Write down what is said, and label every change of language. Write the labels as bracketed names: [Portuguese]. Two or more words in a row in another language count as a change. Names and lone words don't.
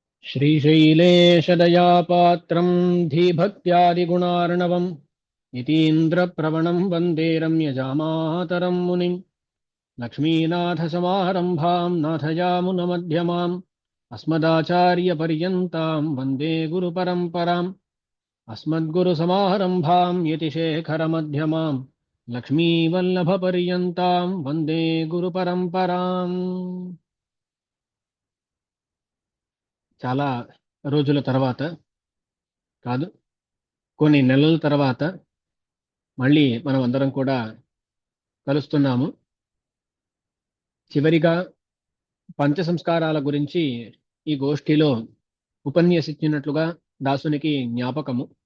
[Sanskrit] श्रीशैलेशदयापात्रं धीभक्त्यादिगुणार्णवम् यतीन्द्रप्रवणं वन्दे रम्यजामातरं मुनिम् लक्ष्मीनाथसमारम्भां नाथयामुनमध्यमाम् अस्मदाचार्यपर्यन्तां वन्दे गुरुपरम्पराम् अस्मद्गुरुसमारम्भां यतिशेखरमध्यमाम् लक्ष्मीवल्लभपर्यन्तां वन्दे गुरुपरम्पराम्। [Telugu] చాలా రోజుల తర్వాత కాదు, కొన్ని నెలల తర్వాత మళ్ళీ మనం అందరం కూడా కలుస్తున్నాము. చివరిగా పంచ సంస్కారాల గురించి ఈ గోష్ఠిలో ఉపన్యసించినట్లుగా దాసునికి జ్ఞాపకము.